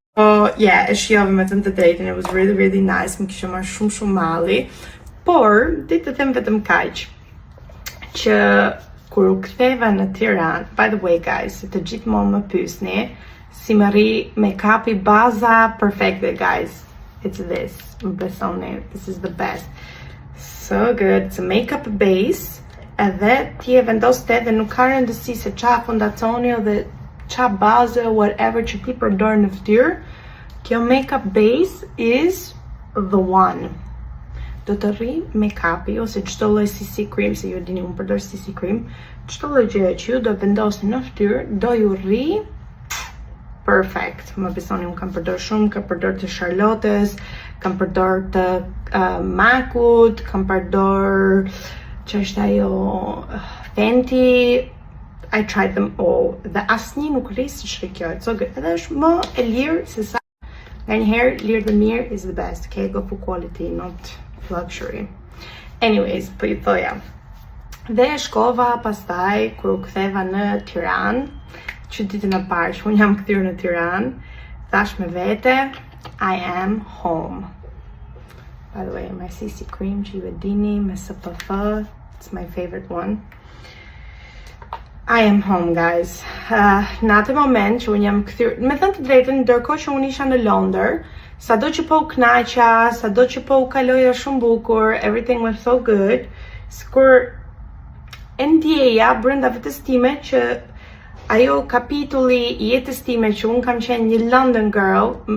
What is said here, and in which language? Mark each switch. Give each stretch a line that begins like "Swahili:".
Albanian: Po, yeah, e shijova me të drejtën,
English: it was really, really nice,
Albanian: më kisha marrë shumë malli. Por, ditë të them vetëm kaq, që kur u ktheva në Tiranë,
English: by the way guys,
Albanian: të gjithmonë më pyesni, si më rri make-upi baza perfekte guys.
English: It's this,
Albanian: më besoni,
English: this is the best. So good, it's a makeup base.
Albanian: Edhe ti e vendos te dhe nuk ka rëndësi se qa fondacioni dhe qa bazë, whatever që ti përdor në fytyrë,
English: kjo makeup base is the one.
Albanian: Do të rri make-upi ose çdo lloj CC cream, se ju dini unë përdor CC cream, çdo lloj gjëje që ju do vendosni në fytyrë, do ju rri perfect. Më besoni, unë kam përdor shumë, kam përdor të Charlotte's, kam përdor të MAC-ut, kam përdor që është ajo Fenty.
English: I tried them all
Albanian: dhe asnjë nuk rri si kjo.
English: So good.
Albanian: Edhe është më e lirë se sa nganjëherë lirë dhe mirë
English: is the best. Okay, go for quality, not luxury.
Albanian: Anyways, po I thoja. Dhe shkova pastaj kur u ktheva në Tiranë, që ditën e parë që unë jam kthyer në Tiranë, thash me vete,
English: I am home. By the way, my CC cream
Albanian: që ju e dini me SPF,
English: it's my favorite one. I am home guys.
Albanian: Në atë moment që unë jam kthyer, me thënë të drejtën, ndërkohë që unë isha në Londër, sado që po u kënaqa, sado që po u kaloja shumë bukur,
English: everything was so good,
Albanian: sikur e ndjeja brenda vetes time që ajo kapitulli I jetës time që unë kam qenë një
English: London girl.